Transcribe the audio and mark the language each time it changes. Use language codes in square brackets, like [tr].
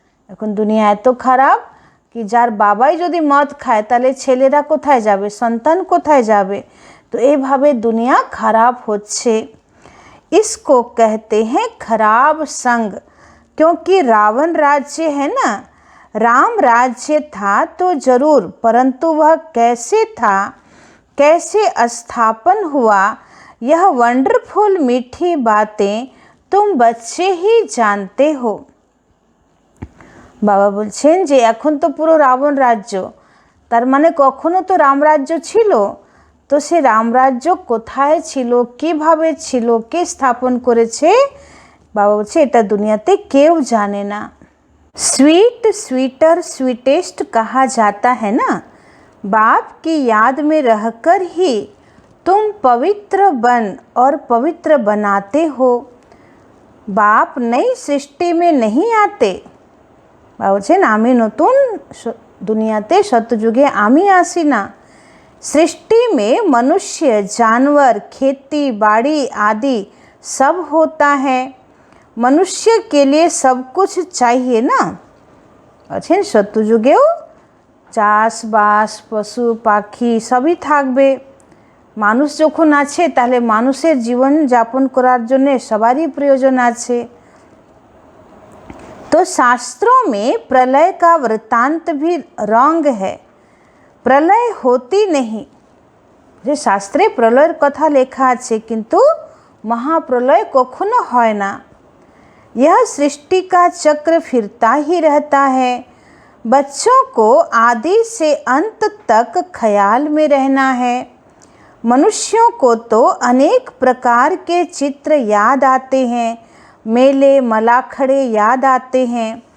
[bn] এখন দুনিয়া এত খারাপ কি যার বাবাই যদি মদ খায় তাহলে ছেলেরা কোথায় যাবে, সন্তান কোথায় যাবে, तो एभावे दुनिया खराब होच्छे। [hi] इसको कहते हैं खराब संग। क्योंकि रावण राज्य है ना, राम राज्य था तो जरूर, परंतु वह कैसे था, कैसे स्थापन हुआ, यह वंडरफुल मीठी बातें तुम बच्चे ही जानते हो। [bn] बाबा बोलছেন যে এখন তো পুরো রাবণ রাজ্য, তার মানে কখনো তো রামরাজ্য ছিল। তো সে রামরাজ্য কোথায় ছিল, কিভাবে ছিল, কে স্থাপন করেছে, বাবা বলছে এটা দুনিয়াতে কেউ জানে না। [hi] स्वीट स्वीटर स्वीटेस्ट कहा जाता है ना, बाप की याद में रहकर ही तुम पवित्र बन और पवित्र बनाते हो। बाप नई सृष्टि में नहीं आते। [bn] बाबा বলছেন আমি নতুন দুনিয়াতে সত্যযুগে আমি আসি না। [hi] सृष्टि में मनुष्य, जानवर, खेती बाड़ी आदि सब होता है। मनुष्य के लिए सब कुछ चाहिए ना। [bn] বলছেন সত্যযুগেও চাষবাস, পশু পাখি সবই থাকবে। মানুষ যখন আছে তাহলে মানুষের জীবন যাপন করার জন্য সবারই প্রয়োজন আছে। [hi] तो शास्त्रों में प्रलय का वृत्तांत भी रॉन्ग है। प्रलय होती नहीं। [bn] যে শাস্ত্রে প্রলয়ের কথা লেখা আছে, কিন্তু মহাপ্রলয় কখনো হয় না। [hi] यह सृष्टि का चक्र फिरता ही रहता है। बच्चों को आदि से अंत तक ख्याल में रहना है। मनुष्यों को तो अनेक प्रकार के चित्र याद आते हैं, मेले मलाखड़े याद आते हैं।